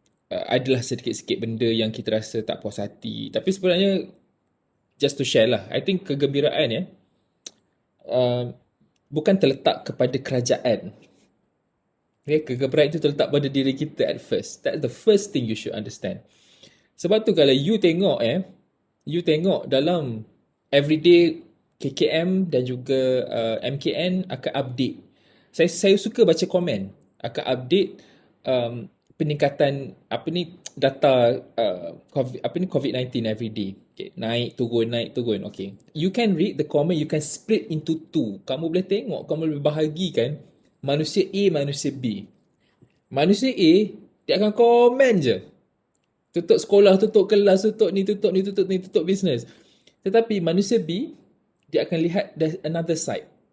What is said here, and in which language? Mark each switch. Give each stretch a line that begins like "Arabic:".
Malay: adalah sedikit-sedikit benda yang kita rasa tak puas hati. Tapi sebenarnya,
English: just to share lah, I think
Malay: kegembiraan uh, bukan terletak kepada kerajaan. Okay, kegembiraan itu terletak pada diri kita
English: at first. That's the first thing you should understand.
Malay: Sebab tu kalau you tengok dalam everyday KKM dan juga MKN akan update. Saya suka baca komen, akan update peningkatan data COVID-19 everyday. Okay, naik turun. Okay.
English: You can read the comment, you can split into two.
Malay: Kamu boleh tengok, kamu boleh bahagikan manusia A, manusia B. Manusia A, dia akan komen je. Tutup sekolah, tutup kelas, tutup ni, tutup ni, tutup ni, tutup business. Tetapi manusia B, dia akan lihat
English: there's another side.